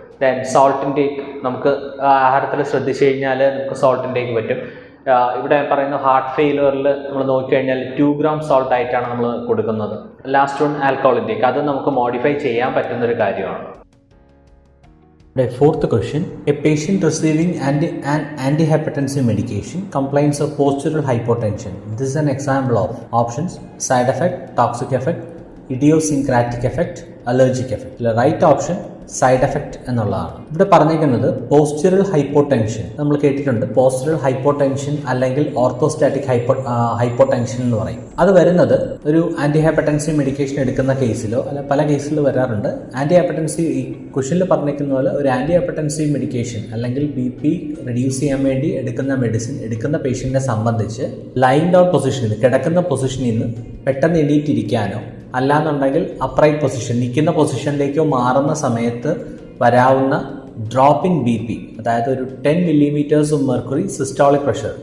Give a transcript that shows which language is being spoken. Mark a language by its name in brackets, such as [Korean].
[Malayalam] Then salt intake, നമുക്ക് ആഹാരത്തിൽ ശ്രദ്ധിച്ചു കഴിഞ്ഞാൽ നമുക്ക് സോൾട്ട് ഇൻടേക്ക് പറ്റും. ഇവിടെ പറയുന്ന ഹാർട്ട് ഫെയിലിയറിൽ നമ്മൾ നോക്കിക്കഴിഞ്ഞാൽ 2 gram സോൾട്ട് ആയിട്ടാണ് നമ്മൾ കൊടുക്കുന്നത്. ലാസ്റ്റ് വൺ ആൽക്കഹോൾ ഇൻടേക്ക്, അത് നമുക്ക് മോഡിഫൈ ചെയ്യാൻ പറ്റുന്നൊരു കാര്യമാണ്. [English] Fourth question. A patient receiving an antihypertensive medication complains of postural hypotension. This is an example of options: side effect, toxic effect, idiosyncratic effect, allergic effect. The right option [Malayalam] side effect എന്നുള്ളതാണ്. ഇവിടെ പറഞ്ഞിരിക്കുന്നത് പോസ്റ്റുറൽ hypotension. നമ്മൾ കേട്ടിട്ടുണ്ട് പോസ്റ്റുറൽ hypotension അല്ലെങ്കിൽ orthostatic hypotension എന്ന് പറയും. അത് വരുന്നത് ഒരു ആന്റി ഹൈപ്പർടെൻസീവ് മെഡിക്കേഷൻ എടുക്കുന്ന കേസിലോ അല്ല പല കേസിലോ വരാറുണ്ട്. ആന്റി ഹൈപ്പർടെൻസീവ് ഈ ക്വസ്റ്റനിൽ പറഞ്ഞിരിക്കുന്ന പോലെ ഒരു ആന്റി ഹൈപ്പർടെൻസീവ് മെഡിക്കേഷൻ അല്ലെങ്കിൽ BP റെഡ്യൂസ് ചെയ്യാൻ വേണ്ടി എടുക്കുന്ന മെഡിസിൻ എടുക്കുന്ന പേഷ്യന്റിനെ സംബന്ധിച്ച് ലൈൻ ഡൗൺ പൊസിഷനിൽ നിന്ന്, കിടക്കുന്ന പൊസിഷനിൽ നിന്ന് പെട്ടെന്ന് എണീറ്റിരിക്കാനോ അല്ലാന്നുണ്ടെങ്കിൽ അപ്രൈറ്റ് പൊസിഷൻ, നിൽക്കുന്ന പൊസിഷനിലേക്കോ മാറുന്ന സമയത്ത് വരാവുന്ന ഡ്രോപ്പ് ഇൻ BP, അതായത് ഒരു 10 millimeters of mercury systolic pressure.